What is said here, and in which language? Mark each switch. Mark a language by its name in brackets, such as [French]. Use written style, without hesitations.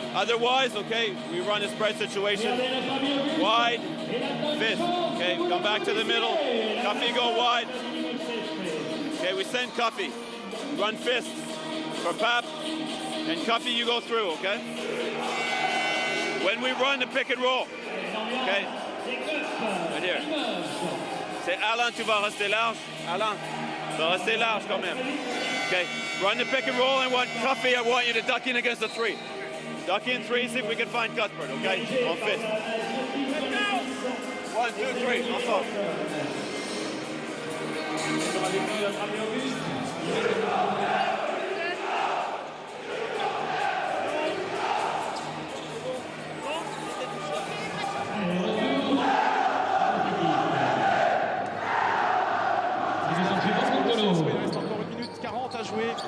[English] Otherwise, okay, we run a spread situation. Wide, fist, okay? Come back to the middle. Cuffy go wide. Okay, we send Cuffy. Run fist for Pap. And Cuffy, you go through, okay? When we run the pick and roll, okay? Right here. [French] C'est Alain, tu vas rester large. Alain, tu vas rester large quand même. [English] Okay, run the pick and roll and want Cuffy, I want you to duck in against the 3. Duck in 3, see if we can find Cuthbert, okay? On fist. 1, 2, 3, ensemble. [French] Il reste encore 1 minute 40 à jouer.